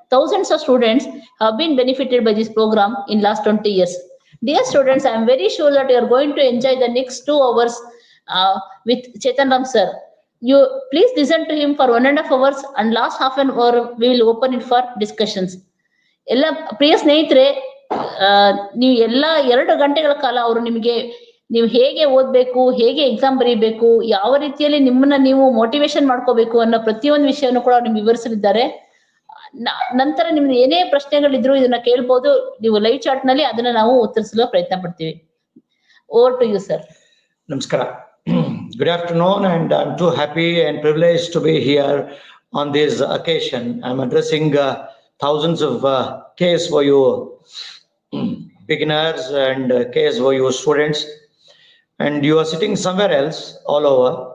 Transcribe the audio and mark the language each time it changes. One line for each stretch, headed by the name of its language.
English: Thousands of students have been benefited by this program in last 20 years. Dear students, I am very sure that you are going to enjoy the next 2 hours with Chetan Ram sir. You please listen to him for 1.5 hours and last half an hour we will open it for discussions.
Kannada: ಎಲ್ಲ ಪ್ರಿಯ ಸ್ನೇಹಿತರೆ, ನೀವು ಎಲ್ಲ 2 ಗಂಟೆಗಳ ಕಾಲ ಅವರು ನಿಮಗೆ ನೀವು ಹೇಗೆ ಓದ್ಬೇಕು, ಹೇಗೆ ಎಕ್ಸಾಮ್ ಬರೀಬೇಕು, ಯಾವ ರೀತಿಯಲ್ಲಿ ನಿಮ್ಮನ್ನ ನೀವು ಮೋಟಿವೇಶನ್ ಮಾಡ್ಕೋಬೇಕು ಅನ್ನೋ ಪ್ರತಿಯೊಂದು ವಿಷಯವನ್ನು ಕೂಡ ನಿಮ್ಗೆ ವಿವರಿಸಲಿದ್ದಾರೆ. ನಂತರ ನಿಮ್ದು ಏನೇ ಪ್ರಶ್ನೆಗಳಿದ್ರು ಇದನ್ನ ಕೇಳ್ಬೋದು. ನೀವು ಲೈವ್ ಚಾಟ್ ನಲ್ಲಿ ಅದನ್ನ ನಾವು ಉತ್ತರಿಸಲು ಪ್ರಯತ್ನ ಪಡ್ತೀವಿ.
English: Over to you sir.
Kannada: ನಮಸ್ಕಾರ.
English: Good afternoon, and I'm too happy and privileged to be here on this occasion. I'm addressing thousands of KSYU beginners and KSYU students, and you are sitting somewhere else all over.